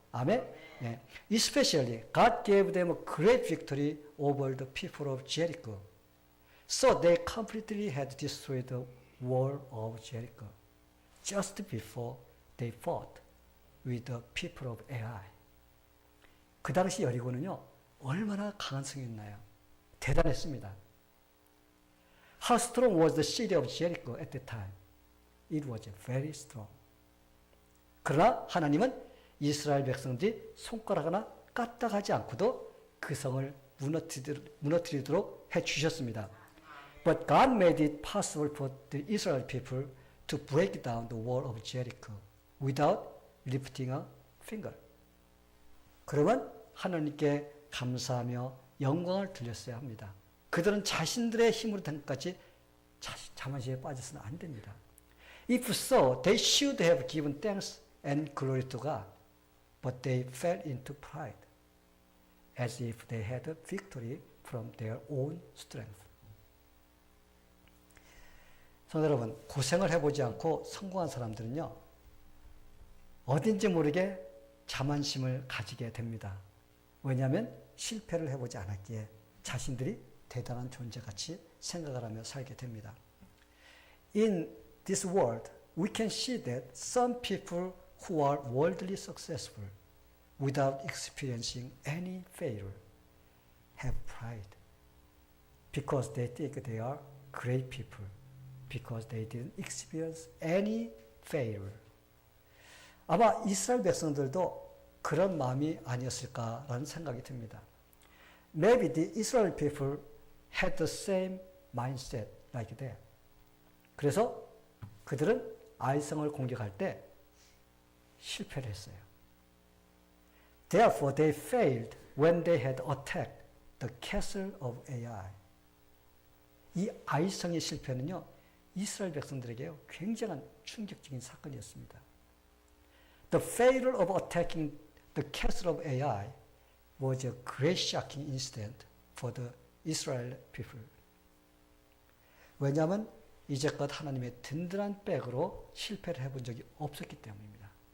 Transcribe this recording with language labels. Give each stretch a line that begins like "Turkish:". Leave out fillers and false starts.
Korean: 아멘. 예.
English: Especially God gave them a great victory over the people of Jericho. So they completely had destroyed the wall of Jericho just before they fought with the people of Ai.
Korean: 그 당시 여리고는요, 얼마나 강한 성이었나요? 대단했습니다.
English: How strong was the city of Jericho at that time? It was very strong.
Korean: 그러나 하나님은 이스라엘 백성들이 손가락 하나 까딱하지 않고도 그 성을 무너뜨리도록 해주셨습니다.
English: But God made it possible for the Israel people to break down the wall of Jericho without lifting a finger.
Korean: 그러면 하나님께 감사하며 영광을 드렸어야 합니다. 그들은 자신들의 힘으로 된 것까지 자만심에 빠져서는 안 됩니다.
English: If so, they should have given thanks and glory to God, but they fell into pride, as if they had a victory from their own strength.
Korean: 성도 여러분, 고생을 해보지 않고 성공한 사람들은요, 어딘지 모르게 자만심을 가지게 됩니다. 왜냐하면 실패를 해보지 않았기에 자신들이 대단한 존재같이 생각을 하며 살게 됩니다.
English: In this world, we can see that some people who are worldly successful without experiencing any failure have pride because they think they are great people because they didn't experience any failure.
Korean: 아마 이스라엘 백성들도 그런 마음이 아니었을까라는 생각이 듭니다.
English: Maybe the Israel people had the same mindset like that.
Korean: 그래서 그들은 아이성을 공격할 때 실패를 했어요.
English: Therefore, they failed when they had attacked the castle of Ai.
Korean: 이 아이성의 실패는요, 이스라엘 백성들에게 굉장한 충격적인 사건이었습니다.
English: The failure of attacking the castle of Ai was a great shocking incident for the Israel people.
Korean: 왜냐하면 이제껏 하나님의 든든한 백으로 실패를 해본 적이 없었기 때문입니다.